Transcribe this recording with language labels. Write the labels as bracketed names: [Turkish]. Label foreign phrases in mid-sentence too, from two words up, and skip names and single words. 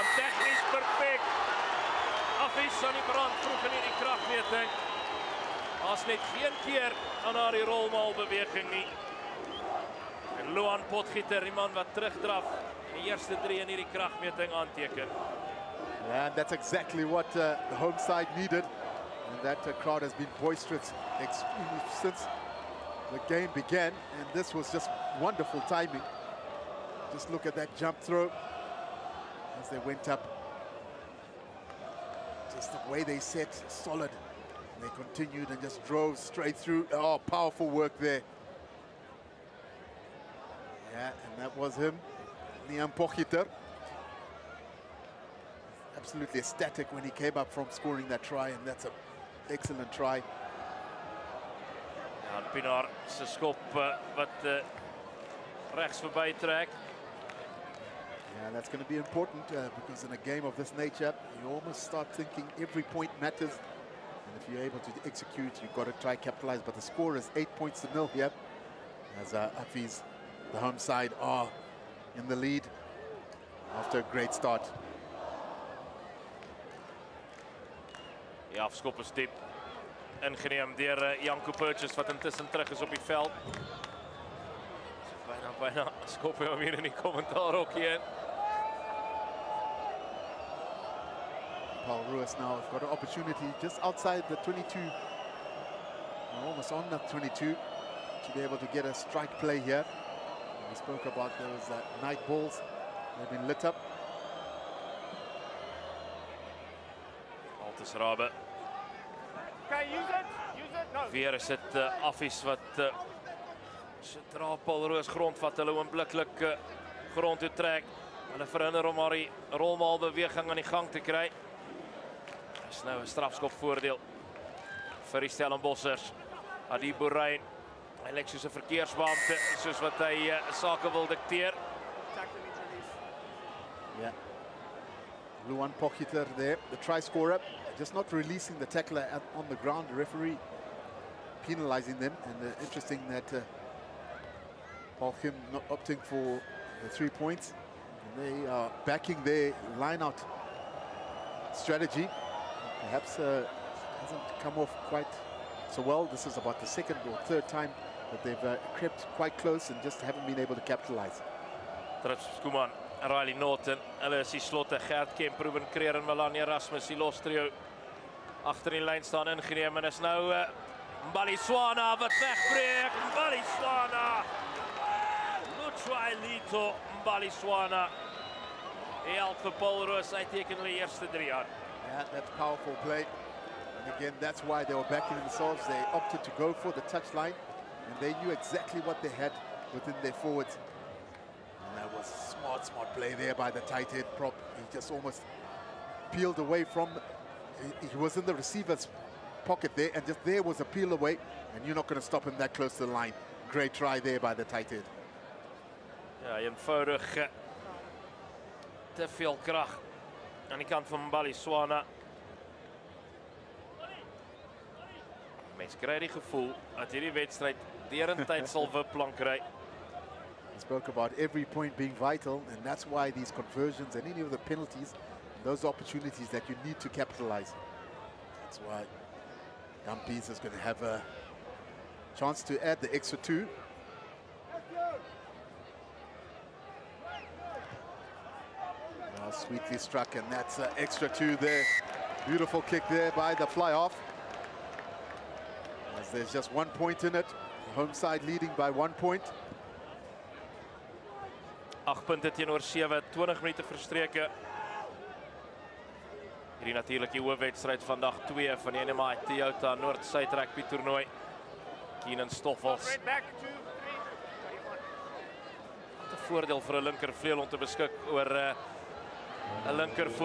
[Afrikaans] Tegnies perfek. Affies aan die brand vroeg in die kragmeting. Daar's net geen keer aan haar die rolmal beweging nie. En Luan Potgieter, die man wat terugdraf, die eerste 3 in hierdie kragmeting aanteken. [English] Yeah, and that's exactly what the home side needed. And that crowd has been boisterous since the game began. And this was just wonderful timing. Just look at that jump throw as they went up. Just the way they set, solid. And they continued and just drove straight through. Oh, powerful work there. Yeah, and that was him, Liam Potgieter. Absolutely ecstatic when he came up from scoring that try, and that's an excellent try. [Afrikaans] Ja, Pienaar se skop wat regs verby trek. [English] Yeah, that's going to be important because in a game of this nature, you almost start thinking every point matters. And if you're able to execute, you've got to try capitalize. But the score is 8 points to 0 here. As Affies, the home side, are in the lead after a great start. [Afrikaans] Die afskop is diep ingeneem deur Janko Purchase wat intussen terug is op die veld. Bijna skop hy hom hier in die kommentaarhokkie in. [English] Paul Roos now has got an opportunity just outside the 22, almost on that 22, to be able to get a strike play here. We spoke about those night balls. They've been lit up. Altes Rabe. Okay, use it, no. [Afrikaans] Weer is dit Affies wat sodra Paul Roos grond vat, hulle oombliklik grond toe trek. Hulle verhinder om maar die rolmaal beweging aan die gang te kry. Dis nou 'n strafskop voordeel vir die Stellenbossers. Adi Boerrein, hy lyk soos 'n verkeersbeampte, soos wat hy sake wil dikteer. [English] Yeah. Luan Potgieter there, the try scorer, just not releasing the tackler on the ground. The referee penalizing them, and interesting that Paul Kim not opting for the 3 points. And they are backing their line-out strategy. Perhaps hasn't come off quite so well. This is about the second or third time that they've crept quite close and just haven't been able to capitalize. [Afrikaans] Trips Skuman, Riley Norton, hulle is die slotte, Gert Kemp, Ruben Kreer en Melanie Erasmus, die los trio agter die lyn staan ingeneem, en is nou Mbali Swana wat wegbreek. Mbali Swana, Lutwai Lito, Mbali Swana. Hy help vir Paul Roos, hy teken hulle eerste 3 aan. [English] Yeah, that's powerful play. And again, that's why they were backing themselves. They opted to go for the touchline. and they knew exactly what they had within their forwards. And that was smart play there by the tight head prop. He just almost peeled away from, he was in the receiver's pocket there, and just there was a peel away, and you're not going to stop him that close to the line. Great try there by the tight head. [Afrikaans] Ja, eenvoudig te veel krag aan die kant van Mbali Swana. Mens kry die gevoel dat hierdie wedstryd derentyd sal wipplank kry. [English] He spoke about every point being vital, and that's why these conversions and any of the penalties, those opportunities that you need to capitalize. That's why Gumpies is going to have a chance to add the extra 2. Now sweetly struck, and that's extra 2 there. Beautiful kick there by the fly-off. As there's just 1 point in it. The home side leading by 1 point. [Afrikaans] 8 punte teenoor 7, 20 minute verstreke. Hierdie natuurlik die hoofwedstryd vandag 2 van die NMI Toyota Noord-Suid rugby toernooi. Keenan Stoffels. Wat 'n voordeel vir 'n linkervleuel om te beskik oor 'n linkervoet.